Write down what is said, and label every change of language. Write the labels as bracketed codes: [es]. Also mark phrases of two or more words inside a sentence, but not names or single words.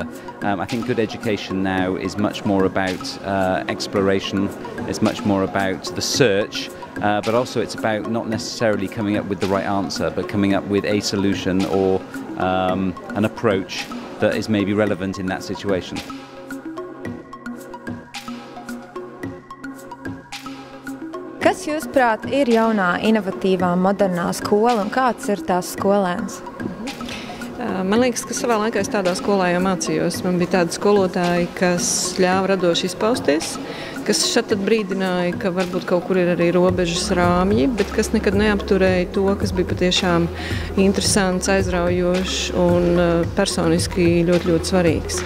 [en] I think good education now is much more about exploration, it's much more about the search, but also it's about not necessarily coming up with the right answer, but coming up with a solution or an approach that is maybe relevant in that situation. [lv] Kas jūsuprāt ir jaunā, inovatīvā, modernā skola un kāds ir tās skolēns? Man liekas, ka savā laikā es tādā skolā jau mācījos. Man bija tādi skolotāji, kas ļāva radoši izpausties, kas šad tad brīdināja, ka varbūt kaut kur ir arī robežas rāmji, bet kas nekad neapturēja to, kas bija patiešām interesants, aizraujošs un personiski ļoti, ļoti svarīgs.